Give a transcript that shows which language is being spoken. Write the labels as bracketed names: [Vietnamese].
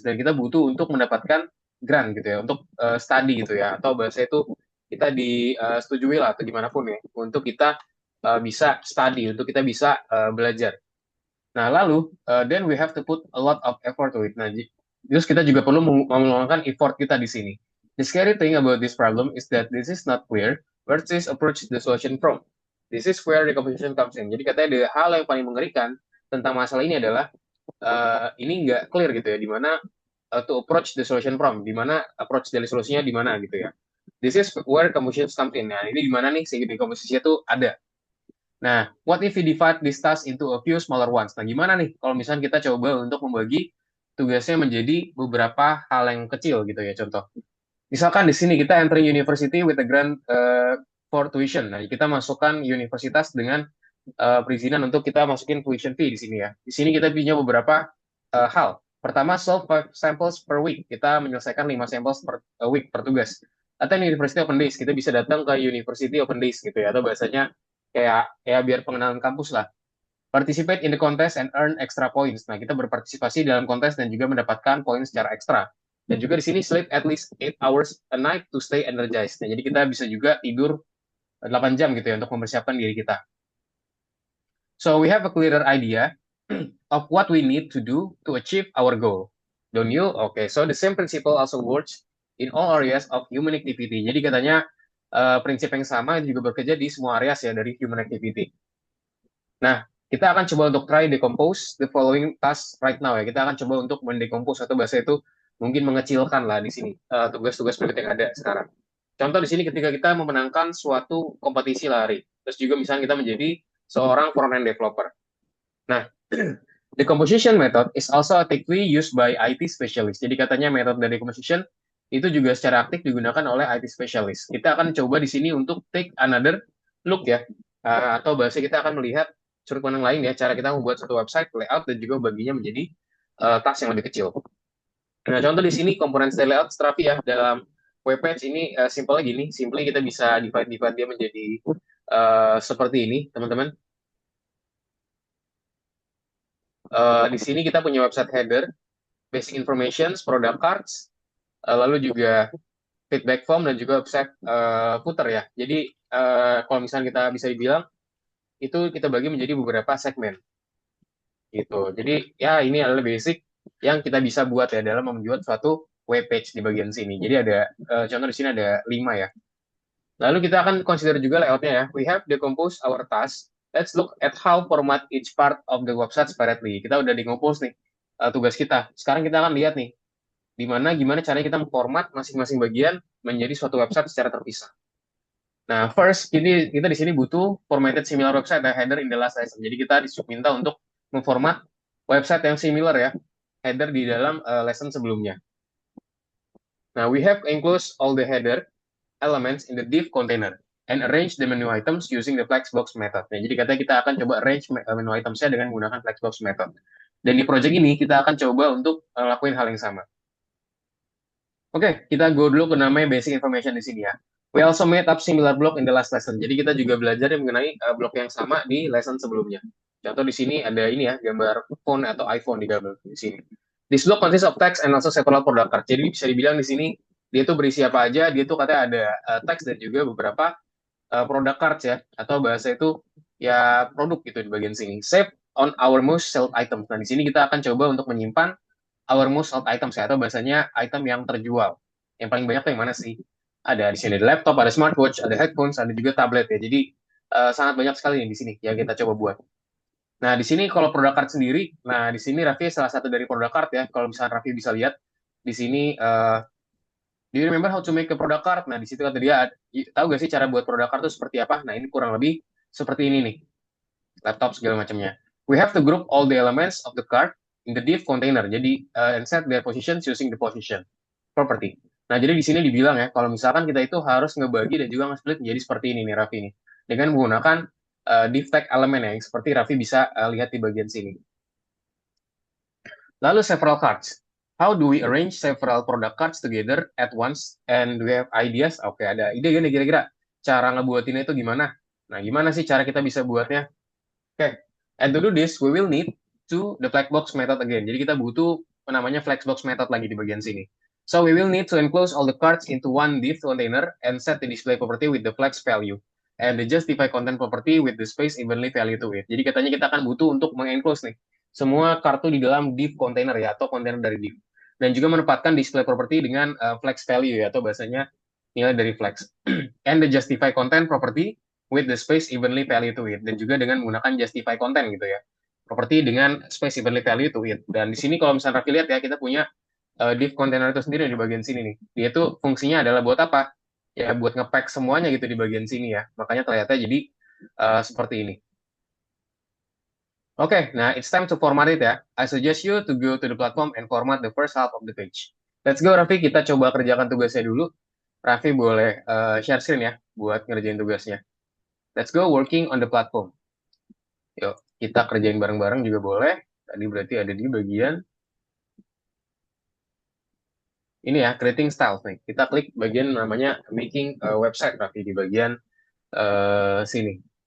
[Indonesian] Dan kita butuh untuk mendapatkan grant gitu ya, untuk study gitu ya. Atau bahasa itu kita disetujui lah, atau gimana pun ya, untuk kita bisa study, untuk kita bisa belajar. Nah, lalu [English] then we have to put a lot of effort to it. [Indonesian] Nah, terus kita juga perlu meluangkan effort kita di sini. [English] The scary thing about this problem is that this is not clear where this approach the solution from. This is where the composition comes in. [Indonesian] Jadi katanya ada hal yang paling mengerikan tentang masalah ini adalah ini nggak clear gitu ya, di mana [English] to approach the solution from, [Indonesian] di mana approach dari solusinya di mana gitu ya. [English] This is where composition comes in. [Indonesian] Nah, ini di mana nih sehingga komposisinya itu ada. [English] Nah, what if we divide this task into a few smaller ones? [Indonesian] Nah, gimana nih kalau misalnya kita coba untuk membagi tugasnya menjadi beberapa hal yang kecil gitu ya, contoh. Misalkan di sini kita [English] entering university with a grant for tuition. [Indonesian] Nah, kita masukkan universitas dengan perizinan untuk kita masukin tuition fee di sini ya. Di sini kita punya beberapa hal. Pertama, [English] solve 5 samples per week. [Indonesian] Kita menyelesaikan 5 samples per week per tugas. Atau University Open Days, kita bisa datang ke University Open Days gitu ya, atau bahasanya kayak ya biar pengenalan kampus lah. [English] Participate in the contest and earn extra points. [Indonesian] Nah, kita berpartisipasi dalam kontes dan juga mendapatkan poin secara ekstra. Dan juga di sini [English] sleep at least 8 hours a night to stay energized. [Indonesian] Nah, jadi kita bisa juga tidur 8 jam gitu ya untuk mempersiapkan diri kita. [English] So we have a clearer idea of what we need to do to achieve our goal. Don't you? Okay, so the same principle also works in all areas of human activity. [Indonesian] Jadi katanya prinsip yang sama juga bekerja di semua areas ya dari human activity. Nah, kita akan coba untuk [English] try decompose the following task right now [Indonesian] ya. Kita akan coba untuk mendecompose atau bahasa itu mungkin mengecilkan lah di sini tugas-tugas berikut yang ada sekarang. Contoh di sini ketika kita memenangkan suatu kompetisi lari, terus juga misalnya kita menjadi seorang front-end developer. [English] Nah, the composition method is also actively used by IT specialist. [Indonesian] Jadi katanya metode dari composition itu juga secara aktif digunakan oleh IT specialist. Kita akan coba di sini untuk [English] take another look [Indonesian] ya. Atau bahasa kita akan melihat sudut pandang lain ya, cara kita membuat suatu website, layout, dan juga baginya menjadi task yang lebih kecil. Nah, contoh di sini komponen style layout Strapi ya, dalam web page ini simpelnya gini, simpelnya kita bisa divide dia menjadi seperti ini, teman-teman. Di sini kita punya website header, basic information, product cards, lalu juga feedback form dan juga website footer ya. Jadi kalau misalnya kita bisa dibilang itu kita bagi menjadi beberapa segmen gitu. Jadi ya ini adalah basic yang kita bisa buat ya dalam membuat suatu web page di bagian sini. Jadi ada contoh di sini ada 5 ya. Lalu kita akan consider juga layoutnya ya. [English] We have decompose our task. Let's look at how format each part of the website separately. [Indonesian] Kita udah decompose nih tugas kita. Sekarang kita akan lihat nih gimana caranya kita memformat masing-masing bagian menjadi suatu website secara terpisah. Nah, first ini kita di sini butuh formatted similar website dan header [English] in the last lesson. [Indonesian] Jadi kita diminta untuk memformat website yang similar ya, header di dalam lesson sebelumnya. [English] Nah, we have enclosed all the header elements in the div container and arrange the menu items using the flexbox method. [Indonesian] Nah, jadi katanya kita akan coba arrange menu itemsnya dengan menggunakan flexbox method. Dan di project ini kita akan coba untuk lakuin hal yang sama. Oke, kita go dulu ke namanya basic information di sini ya. [English] We also made up similar block in the last lesson. [Indonesian] Jadi kita juga belajar mengenai blok yang sama di lesson sebelumnya. Contoh di sini ada ini ya, gambar phone atau iPhone di gambar di sini. [English] This block consists of text and also several product cards. [Indonesian] Jadi bisa dibilang di sini dia tuh berisi apa aja, dia tuh katanya ada teks dan juga beberapa product cards ya, atau bahasa itu ya produk gitu di bagian sini. [English] Save on our most sold items. [Indonesian] Nah, di sini kita akan coba untuk menyimpan [English] our most sold items [Indonesian] ya, atau bahasanya item yang terjual. Yang paling banyak tuh yang mana sih? Ada di sini ada laptop, ada smartwatch, ada headphones, ada juga tablet ya. Jadi sangat banyak sekali nih di sini yang kita coba buat. Nah, di sini kalau product card sendiri, nah di sini Raffi salah satu dari product card ya. Kalau misalnya Raffi bisa lihat di sini [English] do you remember how to make a product card? [Indonesian] Nah, di situ kata dia, tahu gak sih cara buat product card itu seperti apa? Nah, ini kurang lebih seperti ini nih, laptop segala macamnya. [English] We have to group all the elements of the card in the div container. Jadi, and set their positions using the position property. [Indonesian] Nah, jadi di sini dibilang ya, kalau misalkan kita itu harus ngebagi dan juga nge-split menjadi seperti ini nih, Raffi nih. Dengan menggunakan div tag element ya, yang seperti Raffi bisa lihat di bagian sini. Lalu several cards. [English] How do we arrange several product cards together at once? And do we have ideas? [Indonesian] Oke, ada ide gini kira-kira cara ngebuatinnya itu gimana? Nah, gimana sih cara kita bisa buatnya? [English] Oke, and to do this, we will need to the flexbox method again. [Indonesian] Jadi kita butuh namanya flexbox method lagi di bagian sini. [English] So we will need to enclose all the cards into one div container and set the display property with the flex value and the justify content property with the space evenly value to it. [Indonesian] Jadi katanya kita akan butuh untuk mengenclose nih semua kartu di dalam div container ya, atau kontainer dari div. Dan juga menempatkan display property dengan flex value ya, atau bahasanya nilai dari flex. [English] And the justify content property with the space evenly value to it. [Indonesian] Dan juga dengan menggunakan justify content gitu ya. Property dengan [English] space evenly value to it. [Indonesian] Dan di sini kalau misalnya Raffi lihat ya, kita punya div container itu sendiri di bagian sini nih. Dia tuh fungsinya adalah buat apa? Ya buat nge-pack semuanya gitu di bagian sini ya. Makanya ternyata jadi seperti ini. [English] Oke, nah it's time to format it ya. I suggest you to go to the platform and format the first half of the page. Let's go, Raffi. [Indonesian] Kita coba kerjakan tugasnya dulu. Raffi boleh share screen ya buat ngerjain tugasnya. [English] Let's go working on the platform. [Indonesian] Yuk, kita kerjain bareng-bareng juga boleh. Tadi berarti ada di bagian ini ya, creating styles nih. Kita klik bagian namanya making a website, Raffi, di bagian sini.